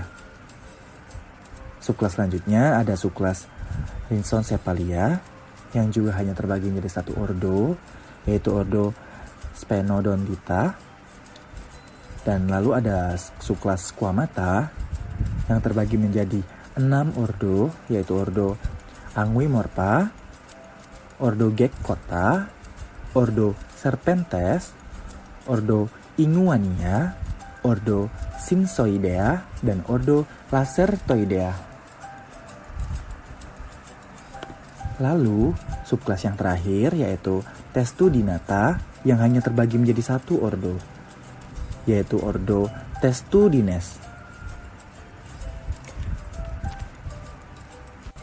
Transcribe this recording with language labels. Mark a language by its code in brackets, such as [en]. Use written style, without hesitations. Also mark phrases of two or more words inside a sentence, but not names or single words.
[id] Subkelas selanjutnya ada subkelas Rhinchocephalia yang juga hanya terbagi menjadi 1 ordo, yaitu ordo Sphenodonta. Dan lalu ada subkelas Squamata yang terbagi menjadi 6 ordo, yaitu ordo Anguimorpha, ordo Geckota, ordo Serpentes, ordo Inguania, ordo Sympsoidea, dan ordo Lacertoidea. Lalu, subkelas yang terakhir yaitu Testudinata yang hanya terbagi menjadi 1 ordo, yaitu ordo Testudines.